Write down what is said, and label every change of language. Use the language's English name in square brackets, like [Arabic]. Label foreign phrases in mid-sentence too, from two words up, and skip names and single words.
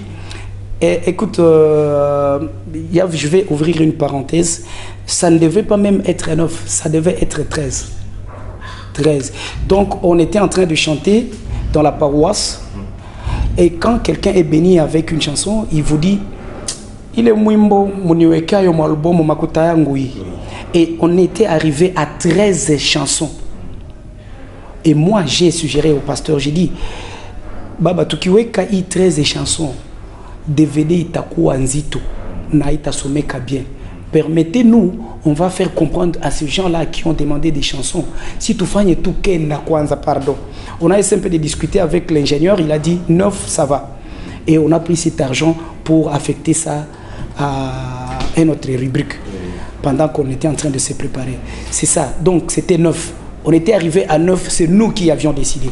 [French] Et, écoute, je vais ouvrir une parenthèse. Ça ne devait pas même être 9, ça devait être 13. 13. Donc, on était en train de chanter dans la paroisse. Et quand quelqu'un est béni avec une chanson, il vous dit il est [Swahili] mwimbo muniweka yo album makuta yangu. [French] Et on était arrivé à 13 chansons. Et moi, j'ai suggéré au pasteur, j'ai dit [Swahili] Baba, tukiweka 13 chansons, DVD itakuwa nzito na itasomeka [French] bien. Permettez-nous, on va faire comprendre à ces gens-là qui ont demandé des chansons. Si tu fais tout [Swahili] na kwanza, [French] pardon. On a essayé un peu de discuter avec l'ingénieur, il a dit 9, ça va. Et on a pris cet argent pour affecter ça à une autre rubrique pendant qu'on était en train de se préparer. C'est ça, donc c'était 9. On était arrivé à 9, c'est nous qui avions décidé.